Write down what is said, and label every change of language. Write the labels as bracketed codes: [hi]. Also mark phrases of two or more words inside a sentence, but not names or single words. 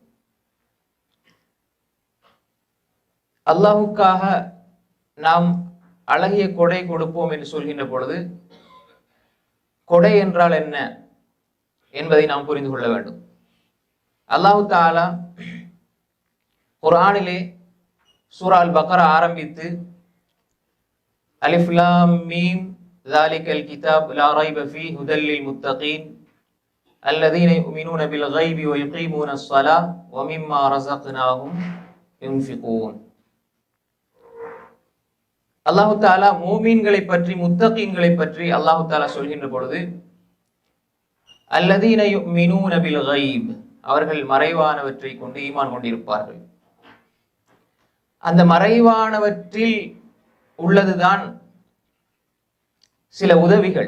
[ta] அல்லாஹ்வுக்காக நாம் அழகிய கொடை கொடுப்போம் என்று சொல்கின்ற பொழுது கொடை என்றால் என்ன என்பதை நாம் புரிந்து கொள்ள வேண்டும். அல்லாஹ் தஆலா குர்ஆனிலே சூரா அல் பக்ரா ஆரம்பித்து [ar] ألف لام ميم ذلك الكتاب لا ريب فيه هدى للمتقين الذين يؤمنون بالغيب ويقيمون الصلاة ومما رزقناهم ينفقون. الله تعالى [ta] மூமின்களை பற்றி, முத்தகீன்களை பற்றி [ar] الله تعالى [ta] சொல்கின்ற பொழுது [ar] الذين يؤمنون بالغيب, [ta] அவர்கள் மறைவானவற்றை கொண்டு ஈமான் கொண்டிருப்பார்கள். அந்த மறைவானவற்றில் உள்ளதுதான் சில உதவிகள்.